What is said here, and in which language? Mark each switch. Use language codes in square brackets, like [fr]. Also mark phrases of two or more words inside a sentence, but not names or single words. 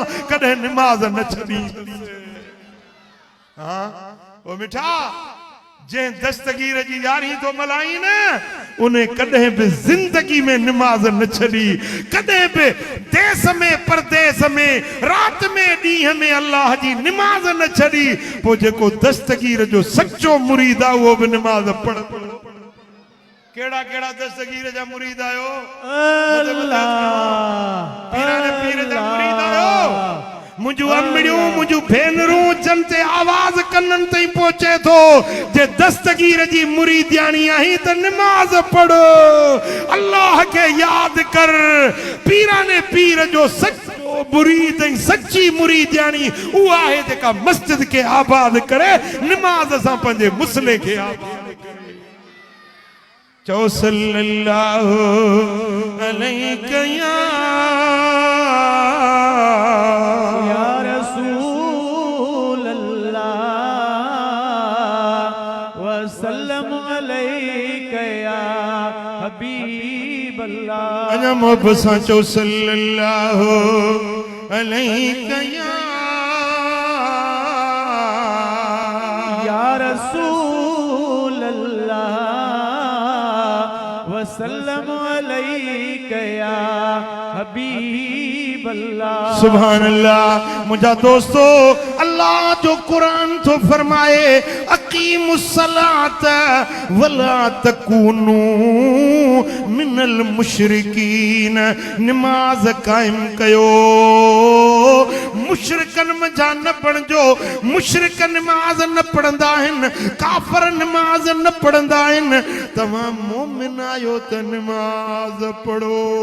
[sd] कॾहिं नमाज न छॾींदुसि हाँ ओ मिठा जंहिं दस्तगीर जी यारी तो मल्हाई न उन्हें कॾहिं बि जिंदगी में नमाज न छॾी कॾहिं बि देश में परदेस में रात में ॾींहं में अल्लाह जी नमाज न छॾी पोइ जेको दस्तगीर जो सच्चो मुरीद आहे उहो बि नमाज पढ़ केड़ा केड़ा दस्तगीर जा मुरीद आयो अल्लाह पीर जा मुरीद आयो मुझू अमड़ियूं मुझू भेनरूं जनते आवाज कन्नन ताईं पहुचे थो जे दस्तगीर जी मुरीदियाणी आही त नमाज पढ़ो अल्लाह के याद कर पीरा ने पीर जो सच्चो मुरीद ऐं सच्ची मुरीदियाणी उहा आहे जेका मस्जिद के आबाद करे नमाज सां पंहिंजे मुसले खे आबाद करे चओ [ar] صلى الله عليه [sd] अञा मोहब्बत सां चओ [ar] صلى الله عليه يا رسول الله وسلم عليك يا حبيب الله سبحان الله [sd] मुझा दोस्तो अल्लाह जो कुरान तो फरमाए [ar] أقيموا الصلاة ولا تكونوا من المشركين [sd] नमाज कायम कयो मुशरिकन में जा न पढ़जो मुशरिक नमाज न पढ़ंदा आहिनि काफर नमाज न पढ़ंदा आहिनि तव्हां मोमिन आयो त नमाज पढ़ो